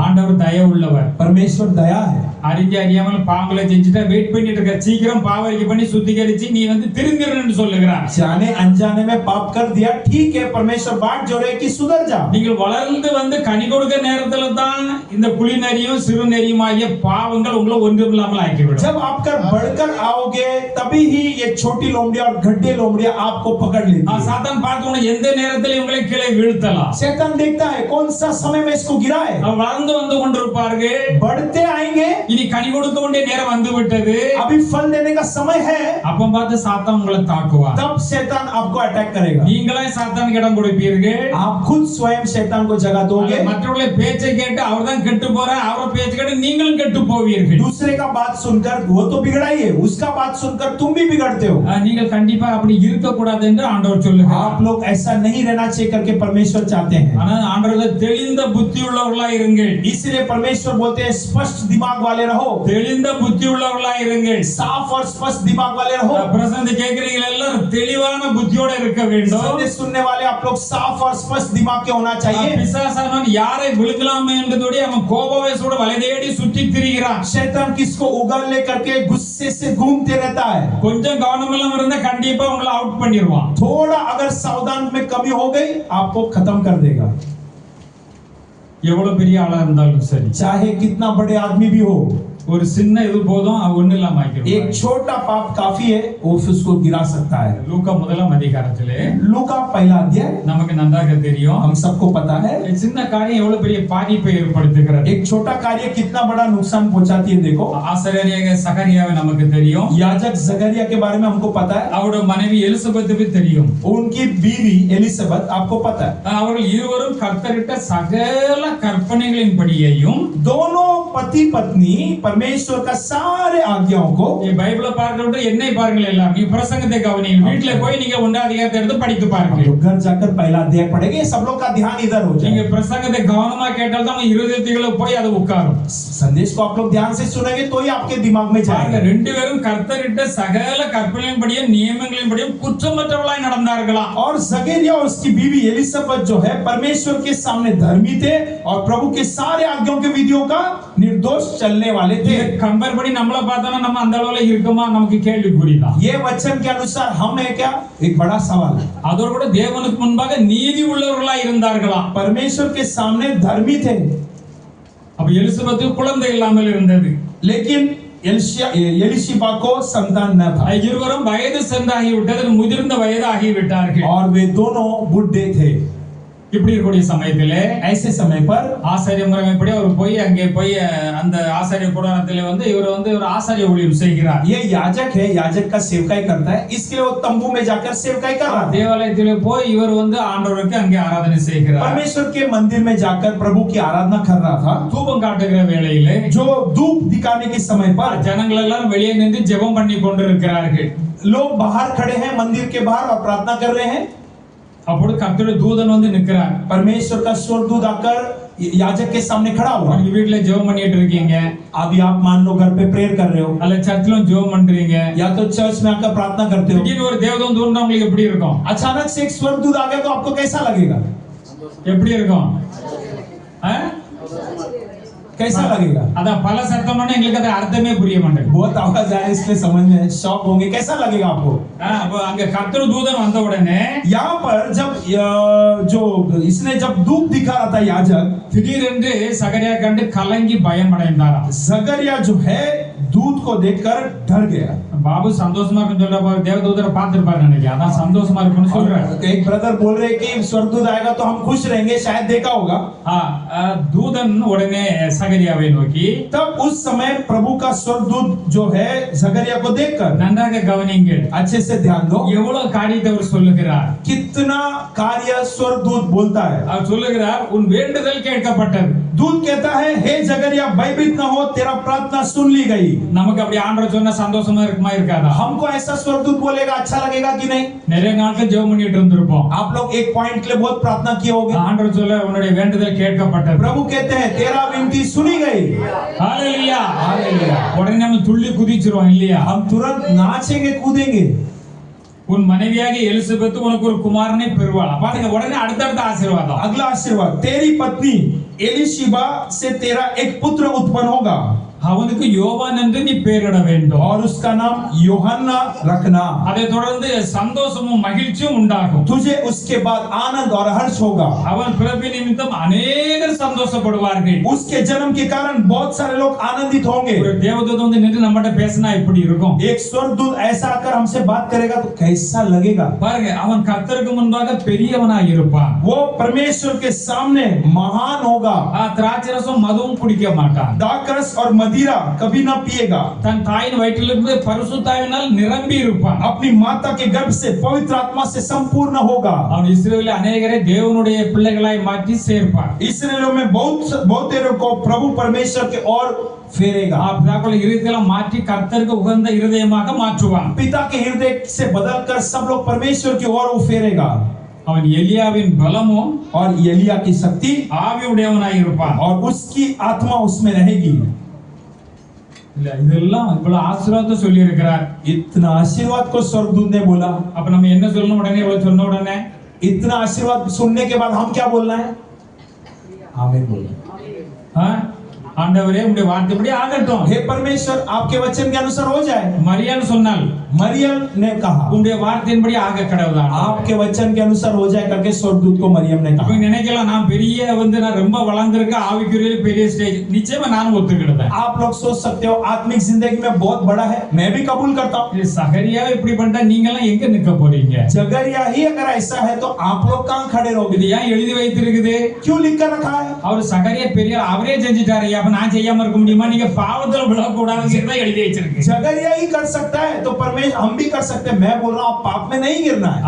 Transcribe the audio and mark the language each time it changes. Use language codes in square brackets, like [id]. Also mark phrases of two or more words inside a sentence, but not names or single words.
[ta] ஆண்டவர் தயவு உள்ளவர். [hi] परमेश्वर दया है। [ta] அறியாமல் பாவங்களை செஞ்சுட்டா வெயிட் பண்ணிட்டு இருக்க, சீக்கிரம் பாவரிக்கை பண்ணி சுத்திகரிச்சு நீ வந்து திருந்திரன்னு சொல்லுகிறார். [hi] जाने अनजाने में पाप कर दिया, ठीक है, परमेश्वर बाट जोड़े कि सुधर जा। [ta] நீங்கள் வளர்ந்து வந்து கனி கொடுக்க நேரத்துல தான் இந்த குளிநரியும் சிறுநரியுமாகிய பாவங்கள் உங்களை ஒன்றுமில்லாமல் ஆக்கிவிடும். [hi] जब आप कर बढ़कर आओगे तभी ही ये छोटी लोमड़ियां और गड्ढे लोमड़ियां आपको पकड़ लेती है। [ta] சாத்தான் பார்த்து எந்த நேரத்துல உங்களை கீழே வீழ்த்தலாம். [hi] शैतान देखता है कौन सा समय में इसको गिराए। [ta] வளர்ந்து வந்து கொண்டிருப்பார்கள், [hi] बढ़ते आएंगे, [ta] இனி கனி கொடுக்க வேண்டிய நேரம் வந்து விட்டது, [hi] अभी फल देने का समय है, [ta] அப்ப பார்த்து சாத்தான் உங்களை தாக்குவார். [hi] तब शैतान आपको अटैक करेगा। [ta] நீங்களே சாத்தானுக்கு இடம் கொடுப்பீர்கள், [hi] आप खुद स्वयं शैतान को जगह दोगे। [ta] மற்றவர்களுடைய பேச்சை கேட்டு அவர்தான் கெட்டு போறார், அவரோட பேச்சை கேட்டு நீங்களும் கெட்டு போவீர்கள். [hi] दूसरे का बात सुनकर वो तो बिगड़ा ही है, उसका बात सुनकर तुम भी बिगड़ते हो। [ta] நீங்கள் கண்டிப்பா அப்படி இருக்க கூடாது என்று ஆண்டவர் சொல்லுகிறார். [hi] आप लोग ऐसा नहीं रहना चाहिए करके परमेश्वर चाहते हैं। [ta] ஆனா ஆண்டவர் தெளிந்த புத்தி உள்ளவர்களாய் இருங்கள். [hi] इसलिए परमेश्वर बोलते हैं स्पष्ट दिमाग वाले रहो। [ta] தெளிந்த புத்தி உள்ளவர்களாய் இருங்கள். [hi] साफ और स्पष्ट दिमाग वाले रहो। [ta] பிரசந்த கேக்குறீங்க எல்லாரும் தெளிவான புத்தியோட இருக்க வேண்டும். [hi] संदेश सुनने वाले आप लोग साफ और स्पष्ट दिमाग के होना चाहिए। [ta] பிசாசானவன் யாரை விழுங்கலாமே என்பதோடு அவன் கோபவேசோட வலை தேடி சுற்றி திரிகிறான். [hi] शैतान किसको उगलने करके गुस्से से घूमते रहता है। [ta] கொஞ்சம் கவனம் இல்லாம இருந்தா கண்டிப்பா உங்களை அவுட் பண்ணிடுவான். [hi] थोड़ा अगर सावधान में कमी हो गई आपको खत्म कर देगा। [ta] எவ்வளவு பெரிய ஆளா இருந்தாலும் சரி, [hi] चाहे कितना बड़े आदमी भी हो, [ta] ஒரு சின்ன இது போதும் அது ஒண்ணு இல்லாம ஆக்கிடும். [hi] एक छोटा पाप काफी है, वो उसको गिरा सकता है। [ta] லூக்கா முதலாம் அதிகாரத்திலே [hi] लूका पहला अध्याय [ta] நமக்கு நன்றாக தெரியும், [hi] हम सबको पता है [ta] சின்ன காரியம் எவ்வளவு பெரிய பாதிப்பை ஏற்படுத்துகிறது. [hi] एक छोटा कार्य कितना बड़ा नुकसान पहुंचाती है। देखो [ta] ஆசாரியராகிய சகரியாவை நமக்கு தெரியும், [hi] याजक जकरिया के बारे में हमको पता है, [ta] அவருடைய மனைவி எலிசபெத்துக்கு தெரியும். [hi] उनकी बीवी एलिसबेथ आपको पता है। [ta] அவர்கள் இருவரும் கர்த்தரிட்ட சகல கற்பனைகளின்படியையும் [hi] दोनों पति पत्नी परमेश्वर का सारे आज्ञाओं को, [ta] பைபிளை பார்க்கிறவங்க என்னை பாருங்கள், எல்லாம் நீ பிரசங்கத்தை கவனியுங்கள், வீட்டுல போய் நீங்க ஒன்றாம் அதிகாரத்தை எடுத்து படித்து பாருங்கள். [hi] तो घर जाकर पहला अध्याय पढ़ेंगे, सब लोग का ध्यान इधर हो [ta] நீங்க [hi] जाए। [ta] பிரசங்கத்தை கவனமா கேட்டால் தான் உங்க இருதயத்துக்குள்ள போய் அது உட்காரும். [hi] संदेश को आप लोग ध्यान से सुनेंगे तो ही आपके दिमाग में [ta] பாருங்க, [hi] जाएगा। [ta] ரெண்டு பேரும் கர்த்தரிட்ட சகல கற்பனைகளின்படியும் நியமங்களின்படியும் குற்றமற்றவர்களாய் நடந்தார்களாம். [hi] और जकरिया और उसकी बीवी एलिसबेथ जो है परमेश्वर के सामने धर्मी थे और प्रभु के सारे आज्ञाओं के विधियों का निर्दोष चलने वाले थे। [ta] கம்பேர் பண்ணி நம்மள பார்த்தோம்னா நம்ம அந்த அளவுல இருக்குமா, நமக்கு கேள்விக்குறிதான். [hi] ये वचन के अनुसार हम है क्या, एक बड़ा सवाल है। [ta] அதோடு கூட தேவனுக்கு முன்பாக நீதி உள்ளவர்களாய் இருந்தார்களாம். [hi] परमेश्वर के सामने धर्मी थे, [ta] அப்ப எலிசபெத்துக்கு குழந்தை இல்லாமல் இருந்தது. [hi] लेकिन एलिशिबा को संतान न था [ta] இருவரும் வயது சென்றாகி விட்டது, முதிர்ந்த வயது ஆகிவிட்டார்கள். [hi] और वे दोनों बुढ़े थे। [ta] இப்படி இருக்கக்கூடிய சமயத்திலே [hi] ऐसे समय पर [ta] ஆசாரிய முறைமைப்படி அவர் போய் அங்கே போய் அந்த ஆசாரிய கூடாரத்திலே வந்து இவர் வந்து ஒரு ஆசாரிய ஊழியம் செய்கிறார். [hi] ये याजक है, याजक का सेवकाई करता है, इसके लिए वो तंबू में जाकर सेवकाई कर रहा है। [ta] தேவாலயத்திலே போய் இவர் வந்து ஆண்டவருக்கு அங்கே ஆராதனை செய்கிறார். [hi] परमेश्वर के मंदिर में जाकर प्रभु की आराधना कर रहा था। [ta] தூபம் காட்டுகிற வேளையிலே [hi] जो धूप दिखाने के समय पर [ta] ஜனங்கள் எல்லாரும் வெளியே நின்று ஜெபம் பண்ணி கொண்டிருக்கிறார்கள். [hi] लोग बाहर खड़े हैं मंदिर के बाहर और प्रार्थना कर रहे हैं। [ta] அப்பொழுது கர்த்தருடைய தூதன் வந்து நிற்கிறார். [hi] परमेश्वर का स्वर्गदूत आकर याजक के सामने खड़ा हुआ। [ta] நீங்க வீட்ல ஜெபம் பண்ணிட்டு இருக்கீங்க, [hi] अभी आप मान लो घर पे प्रेयर कर रहे हो [ta] அல்ல சர்ச்சிலும் ஜெபம் பண்றீங்க, [hi] या तो चर्च में आकर प्रार्थना करते हो। [ta] திடீர்னு ஒரு தேவதூதன் தோன்றா உங்களுக்கு எப்படி இருக்கும்? [hi] अचानक से एक स्वर्गदूत आ गया तो आपको कैसा लगेगा? [ta] எப்படி இருக்கும்? [hi] कैसा लगेगा? [ta] அதான் பல சத்தம்னா எங்களுக்கு அது அர்த்தமே புரிய மாட்டேங்குது. [hi] बहुत आवाज आया इसलिए समझ में शॉक होंगे। कैसा लगेगा आपको? [ta] அப்ப அங்க கர்த்தர் தூதன் வந்த உடனே [hi] यहाँ पर जब जो इसने जब धूप दिखा रहा था याजक, [ta] திடீரென்று சகரியா கண்டு கலங்கி பயம் அடைந்தாராம். [hi] जकरिया जो है दूत को देखकर डर गया। [ta] பாபு சந்தோஷமா இருக்குன்னு சொல்றப்ப தேவதூதரை பார்த்திருப்பாரு நினைக்கிறேன், அதான் சந்தோஷமா இருக்குன்னு சொல்றாரு. [hi] एक ब्रदर बोल रहे कि स्वर्गदूत आएगा तो हम खुश रहेंगे, शायद देखा होगा। [ta] தூதன் உடனே சகரியாவை நோக்கி, [hi] तब उस समय प्रभु का स्वर्गदूत जो है जकरिया को देखकर, [ta] நன்றாக கவனிங்கள், [hi] अच्छे से ध्यान दो, [ta] எவ்வளவு காரியத்தை அவர் சொல்லுகிறார். [hi] कितना कार्य स्वर्गदूत बोलता है। [ta] அவர் சொல்லுகிறார், உன் வேண்டுதல் கேட்கப்பட்டது. [hi] दूत कहता है, हे जकरिया भयभीत न हो, तेरा प्रार्थना सुन ली गई। [ta] நமக்கு அப்படி ஆண்டவர் சொன்னா சந்தோஷமா இருக்குமா இருக்காதா? [hi] हमको ऐसा स्वर्गदूत बोलेगा अच्छा लगेगा कि नहीं? [ta] நிறைய நாட்கள் ஜெபம் பண்ணிட்டு இருந்திருப்போம். [hi] आप लोग एक पॉइंट के लिए बहुत प्रार्थना किए होंगे। [ta] ஆண்டவர் சொல்ல உன்னுடைய வேண்டுதல் கேட்கப்பட்டது. [hi] प्रभु कहते हैं तेरा विनती सुनी गई। [ta] ஹalleluya. [hi] हालेलुया। [ta] உடனே நம்ம துள்ளி குதிச்சிரோம் இல்லையா? [hi] हम तुरंत नाचेंगे कूदेंगे। [ta] உன் மனைவியாகிய எலிசபெத் உனக்கு ஒரு குமாரனை பெறுவாள். பாருங்க உடனே அடுத்தடுத்த ஆசீர்வாதம். [hi] अगला आशीर्वाद, तेरी पत्नी एलिशिबा से तेरा एक पुत्र उत्पन्न होगा [ta] அவனுக்கு யோவான் என்று நீ பெயரிட வேண்டும். [hi] और उसका नाम यूहन्ना रखना। [ta] அதை தொடர்ந்து சந்தோஷமும் மகிழ்ச்சியும் உண்டாகும். [hi] तुझे उसके बाद आनंद और हर्ष होगा। [ta] அவன் பிறப்பின் நிமித்தம் அநேகர் சந்தோஷப்படுவார்கள். [hi] उसके जन्म के कारण बहुत सारे लोग आनंदित होंगे। [ta] ஒரு தேவதூதன் வந்து நின்று நம்மகிட்ட பேசினா எப்படி இருக்கும்? [hi] एक स्वर्गदूत ऐसा आकर हमसे बात करेगा तो कैसा लगेगा? [ta] பாருங்க அவன் கர்த்தருக்கு முன்பாக பெரியவனாய் இருப்பான். [hi] वो परमेश्वर के सामने महान होगा। [ta] திராட்சரசம் மதுவும் குடிக்க மாட்டான். [hi] दाखरस और मदिरा कभी ना पिएगा। [ta] தன் தாயின் வயிற்றிலிருந்து பரிசுத்தாவினால் நிரம்பி இருப்பான். [hi] अपनी माता के गर्भ से पवित्र आत्मा से संपूर्ण होगा। [ta] அவன் இஸ்ரவேலில் அநேகரை தேவனுடைய பிள்ளைகளாய் மாற்றி சேர்ப்பான். [hi] इसराइलियों में बहुत को प्रभु परमेश्वर के ओर फेरेगा। [ta] பிதாக்கள் இருதயத்தை மாற்றி கர்த்தருக்கு உகந்த இருதயமாக மாற்றுவான். [hi] पिता के हृदय से बदलकर सब लोग परमेश्वर की ओर वो फेरेगा। [ta] அவன் எலியாவின் பலமும் [hi] और एलिया की शक्ति [ta] ஆவியுடையவனாய் இருப்பான். [hi] और उसकी आत्मा उसमें रहेगी। [ta] இல்ல இதெல்லாம் இவ்வளவு ஆசீர்வாதத்தை சொல்லி இருக்கிறார். [hi] इतना आशीर्वाद को स्वर्गदूत ने बोला। [ta] அப்ப நம்ம என்ன சொல்லணும்? உடனே இவ்வளவு சொன்ன உடனே [hi] इतना आशीर्वाद सुनने के बाद हम क्या बोलना है? आमीन बोलना। [ta] ஆண்டவரே உம்முடைய வார்த்தைப்படி ஆகட்டும். [hi] हे परमेश्वर आपके वचन के अनुसार हो जाए। [ta] மரியாள் சொன்னாள், [hi] मरियम ने कहा [ta] உம்முடைய வார்த்தையின்படி ஆக கடவுளா. [hi] आपके वचन के अनुसार हो जाए करके स्वर्गदूत को मरियम ने [ta] அப்ப [hi] कहा। [ta] நினைக்கலாம் நான் பெரிய நான் ரொம்ப வளர்ந்திருக்க ஆவிக்குரிய பெரிய ஸ்டேஜ். நிச்சயமா நானும் ஒத்துக்கிட்டேன். [hi] आप लोग सोच सकते हो आत्मिक जिंदगी में बहुत बड़ा है, मैं भी कबूल करता हूँ। [ta] சகரியாவை இப்படி பண்ணிட்டா நீங்க எல்லாம் எங்க நிக்க போறீங்க? [hi] जगरिया ही अगर ऐसा है तो आप लोग कहाँ खड़े रहोगे? [ta] இது ஏன் எழுதி வைத்திருக்குது? [hi] क्यों लिख कर रखा है? [ta] அவர் சகரியா பெரிய அவரே செஞ்சிட்டாரு. அப்ப நான் செய்யாம இருக்க முடியுமா? நீங்க பாவத்துல விழக்கூடாதுன்னு எழுதி வச்சிருக்கு. [hi] जगरिया ही कर सकता है तो परमेश्वर हम भी कर सकते हैं। मैं बोल रहा हूँ आप पाप में नहीं गिरना है।